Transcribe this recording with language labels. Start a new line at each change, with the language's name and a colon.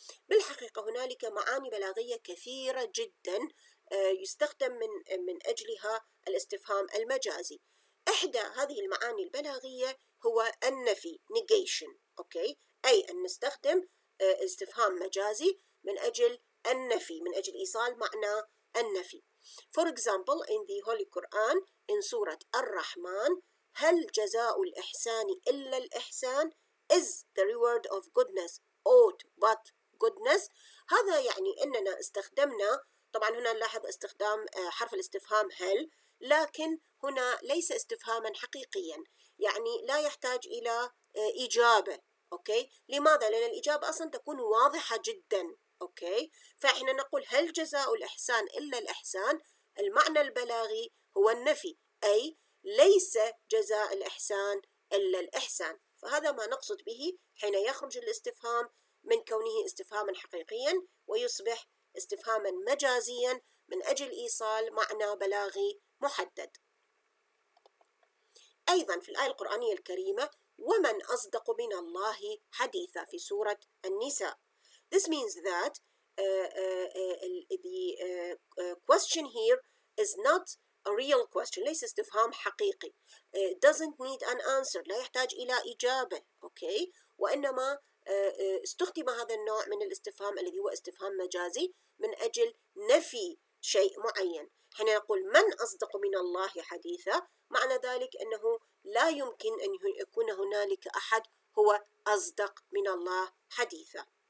Arabic: بالحقيقة هنالك معاني بلاغية كثيرة جدا يستخدم من أجلها الاستفهام المجازي. إحدى هذه المعاني البلاغية هو النفي
English: negation.
Arabic: أوكي؟ أي أن نستخدم استفهام مجازي من أجل النفي من أجل إيصال معنى النفي.
English: For example in the Holy Quran in
Arabic: سورة الرحمن هل جزاء الإحسان إلا الإحسان
English: is the reward of goodness aught but goodness.
Arabic: هذا يعني أننا استخدمنا طبعا هنا نلاحظ استخدام حرف الاستفهام هل لكن هنا ليس استفهاما حقيقيا يعني لا يحتاج إلى إجابة. أوكي لماذا؟ لأن الإجابة أصلا تكون واضحة جدا. أوكي فإحنا نقول هل جزاء الإحسان إلا الإحسان المعنى البلاغي هو النفي أي ليس جزاء الإحسان إلا الإحسان. فهذا ما نقصد به حين يخرج الاستفهام من كونه استفهاما حقيقيا ويصبح استفهاما مجازيا من أجل إيصال معنى بلاغي محدد. أيضا في الآية القرآنية الكريمة ومن أصدق من الله حديثا في سورة النساء.
English: This means that the question here is not a real question.
Arabic: ليس استفهام حقيقي.
English: It doesn't need an answer.
Arabic: لا يحتاج إلى إجابة. أوكي وإنما استخدم هذا النوع من الاستفهام الذي هو استفهام مجازي من أجل نفي شيء معين. حين نقول من أصدق من الله حديثا معنى ذلك أنه لا يمكن أن يكون هنالك أحد هو أصدق من الله حديثا.